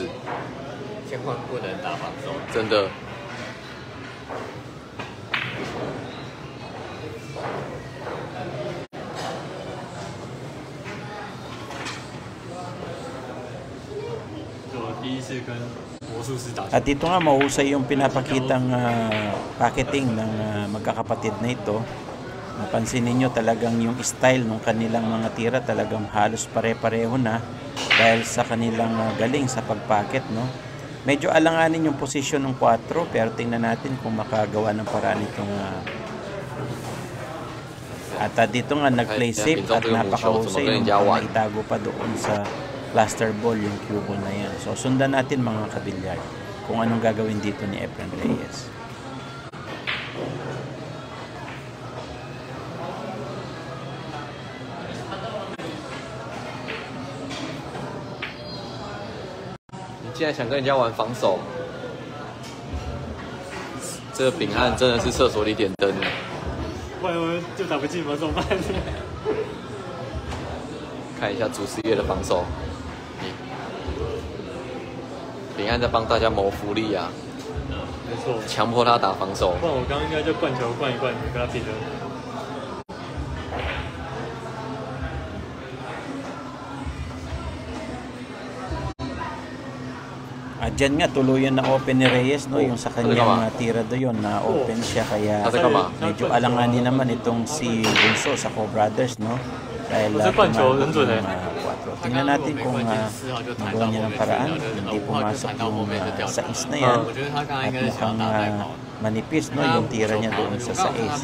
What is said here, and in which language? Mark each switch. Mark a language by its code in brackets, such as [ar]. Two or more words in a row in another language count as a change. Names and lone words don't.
[zh] 千万不能打防守，真的。我第一次跟魔术师打。 [tl] At dito nga mahusay yung pinapakitang packeting ng magkakapatid na ito. Napansin ninyo talagang yung style ng kanilang mga tira talagang halos pare-pareho na dahil sa kanilang galing sa pagpacket, no. Medyo alanganin yung posisyon ng 4 pero tingnan natin kung makagawa ng paraan itong at dito nga nag- [en] play safe [tl] at napakahusay yung itago pa doon sa [en] plaster ball [tl] yung [en] cue ball [tl] na yan. So sundan natin mga kabilyar kung anong gagawin dito ni Efren Reyes. [zh] 竟然想跟人家玩防守，这个秉汉真的是厕所里点灯。不然我就打不进吗？怎么办？看一下祖师爷的防守，秉汉在帮大家谋福利啊，没错，强迫他打防守。不然我刚刚应该就灌球灌一灌，跟他拼了。 [tl] Diyan nga tuluyan na open ni Reyes, no, yung sa kanyang tira doon na open siya kaya medyo alanganin naman itong si Bunso sa Co-Brothers, no, dahil tingnan natin kung magawa niya ng paraan, hindi pumasok yung sa is na yan at mukhang manipis, no, yung tira niya doon sa sais.